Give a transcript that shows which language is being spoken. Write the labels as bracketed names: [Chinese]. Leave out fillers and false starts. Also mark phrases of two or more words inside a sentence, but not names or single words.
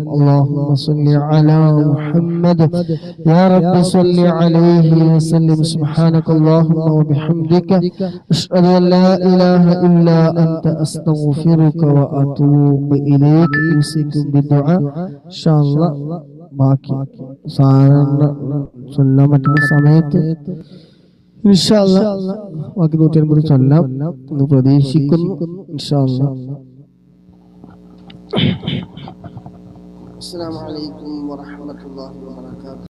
[Arabic] اللهم صل على محمد يا رب صل عليه وسلم. سبحانك اللهم وبحمدك أشهد أن لا إله إلا أنت أستغفرك وأتوب إليك. أوصيكم بالدعاء إن شاء الله. [Malayalam] ബാക്കി സാധാരണ ചൊല്ലാൻ പറ്റുന്ന സമയത്ത് [Arabic] إن شاء الله [Malayalam] ബാക്കി 150 ചൊല്ലാം എന്ന് പ്രതീക്ഷിക്കുന്നു. [Arabic] إن شاء الله. السلام عليكم ورحمة الله وبركاته.